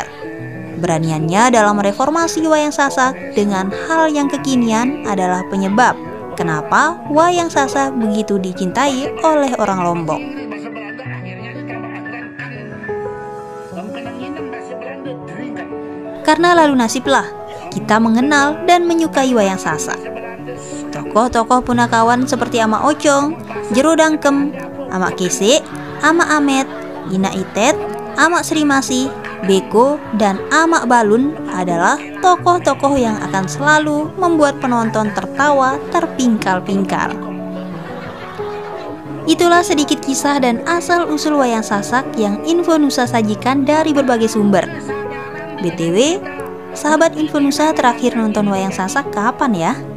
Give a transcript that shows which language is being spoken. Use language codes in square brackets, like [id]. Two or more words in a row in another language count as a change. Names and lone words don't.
[id] Beraniannya dalam reformasi wayang sasak dengan hal yang kekinian adalah penyebab kenapa wayang sasak begitu dicintai oleh orang Lombok. Karena Lalu Nasib lah kita mengenal dan menyukai wayang sasak. Tokoh-tokoh punakawan seperti Ama Ocong, Jero Dangkem, Ama Kese, Ama Amet, Ina Itet, Ama Srimasi, Beko, dan Ama Balun adalah tokoh-tokoh yang akan selalu membuat penonton tertawa terpingkal-pingkal. Itulah sedikit kisah dan asal-usul wayang sasak yang Info Nusa sajikan dari berbagai sumber. BTW, sahabat Info Nusa terakhir nonton wayang sasak kapan ya?